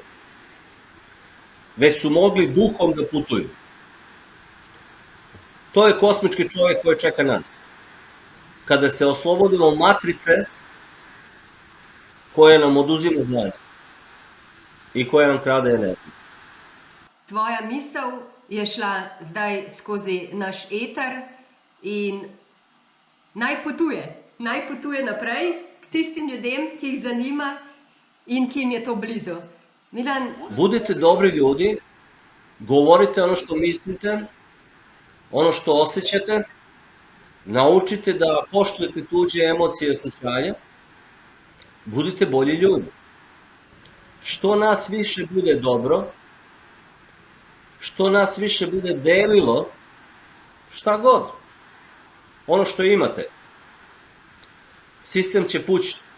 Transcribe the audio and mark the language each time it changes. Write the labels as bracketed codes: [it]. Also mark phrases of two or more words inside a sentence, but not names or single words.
[sr] Već su mogli duhom da putuju. To je kosmički čovjek koji čeka nas. Kada se oslobodimo matrice koja nam oduzima znanje i koja nam krade energiju. [sl] Tvoja misel je šla zdaj skozi naš eter in naj potuje naprej k tistim ljudem, ki jih zanima in ki jim je to blizu. Milan, [sr] Budite dobri ljudi, govorite ono što mislite, ono što osjećate, naučite da poštujete tuđe emocije i osjećanja, budite bolji ljudi. Što nas više bude dobro, što nas više bude delilo, šta god, ono što imate, sistem će pući.